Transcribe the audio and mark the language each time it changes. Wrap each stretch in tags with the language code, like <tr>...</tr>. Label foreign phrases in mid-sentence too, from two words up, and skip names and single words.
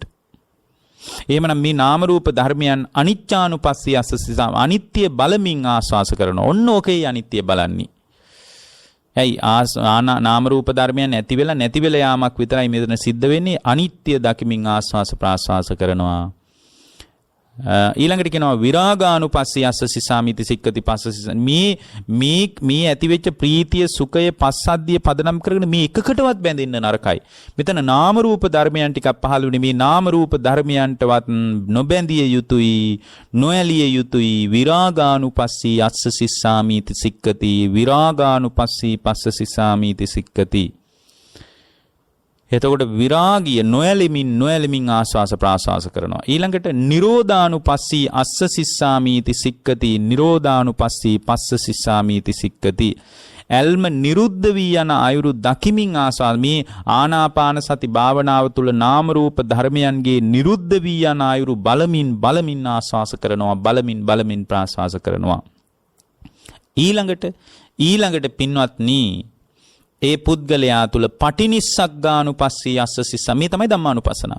<si>එහෙමනම් මේ නාම රූප ධර්මයන්</si> <pi>අනිච්චානුපස්සී අස්සසිසා</pi> <si>අනිත්‍ය බලමින් ආස්වාස කරනවා. ඔන්න ඕකේ අනිත්‍ය බලන්නේ. ඇයි නාම රූප ධර්මයන් ඇති වෙලා නැති වෙලා යාමක් විතරයි මෙතන සිද්ධ වෙන්නේ. අනිත්‍ය දකිමින් ආස්වාස ප්‍රාස්වාස කරනවා. ඊළඟට කියනවා</si> <pi>විරාගානුපස්සී අස්ස සිසාමිති සික්කති පස්ස</pi> <si>මේ ඇතිවෙච්ච ප්‍රීතිය සුඛය පස්සද්ධිය පදනම් කරගෙන මේ එකකටවත් බැඳෙන්න නරකයි. මෙතන නාම රූප ධර්මයන් ටිකක් පහළ වුණේ මේ නාම රූප ධර්මයන්ටවත් නොබැඳිය යුතුයි නොඇලිය යුතුයි.</si> <pi>විරාගානුපස්සී අස්ස සිසාමිති සික්කති විරාගානුපස්සී පස්ස සිසාමිති සික්කති.</pi> <si>එතකොට විරාගිය නොයැලෙමින් ආස්වාස ප්‍රාස්වාස කරනවා.</si> <pi>ඊළඟට නිරෝධානුපස්සී අස්ස සිස්සාමීති සික්කති නිරෝධානුපස්සී පස්ස සිස්සාමීති සික්කති.</pi> <si>ඇල්ම නිරුද්ධ වී යන අයුරු දකිමින් ආස්වාස මේ ආනාපාන සති භාවනාව තුළ නාම රූප ධර්මයන්ගේ නිරුද්ධ වී යන අයුරු බලමින් ආස්වාස කරනවා. බලමින් ප්‍රාස්වාස කරනවා. ඊළඟට පින්වත්නි ඒ පුද්ගලයා තුල</si> <pi>පටිනිස්සග්ගානුපස්සී අස්ස සිස්සා</pi> <si>මේ තමයි ධම්මානුපස්සනාව.</si>